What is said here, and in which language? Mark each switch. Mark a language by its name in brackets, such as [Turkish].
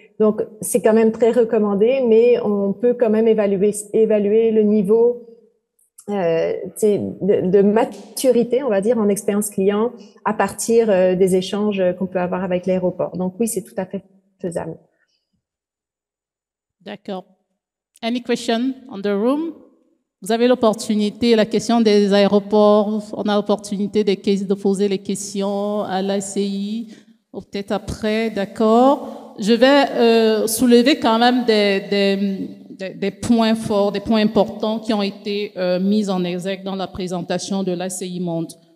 [French] Donc, c'est quand même très recommandé, mais on peut quand même évaluer le niveau de maturité, on va dire, en expérience client à partir des échanges qu'on peut avoir avec l'aéroport. Donc oui, c'est tout à fait faisable. D'accord. [English] Any question on the room? [French] Vous avez l'opportunité, la question des aéroports, on a l'opportunité de poser les questions à l'ACI, ou peut-être après, d'accord. Je vais soulever quand même des points forts, des points importants qui ont été mis en exergue dans la présentation de l'ACI Monde.